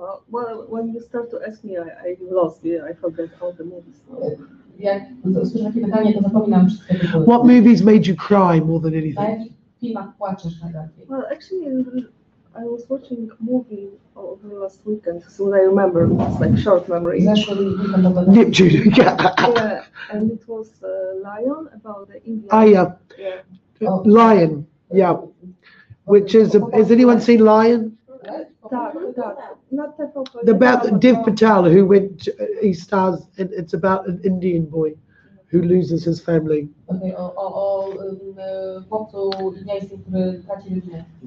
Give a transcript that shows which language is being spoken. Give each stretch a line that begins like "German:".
English: Well, when you start to ask me, I lost. Yeah, I forgot all the movies.
Polish: Jak usłyszę takie pytanie, to zapominam wszystkie tytuły.
English: What movies made you cry more than
Polish: Na
English: anything?
Polish: jakich filmach płaczesz najbardziej?
English: Well, actually, I was watching a movie over last weekend, so I remember. It's like short memory.
Polish: Zeszły weekend oglądałem.
English: Neptune. Yeah, and it was Lion about the Indian. Yeah. Lion. Yeah. Which is has anyone seen Lion?
Polish: Tak.
English: Not About Dev Patel, who he stars, and it's about an Indian boy who loses his family.
Polish: Okay, o chłopcu indyjskim, który traci rodzinę.